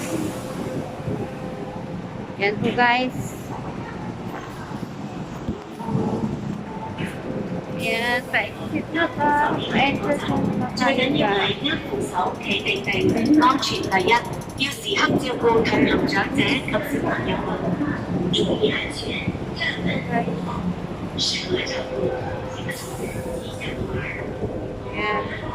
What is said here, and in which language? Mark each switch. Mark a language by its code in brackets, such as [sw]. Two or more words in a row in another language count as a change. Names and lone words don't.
[tl] Yan po guys. Yan, pa-exit na pa. Pa-exit na pa. [yue] 最緊要係握扶手，企定定，安全第一。要時刻照顧同行長者及小朋友們，注意安全，家人們適合照顧6歲以下嬰兒。 [tl] Yan.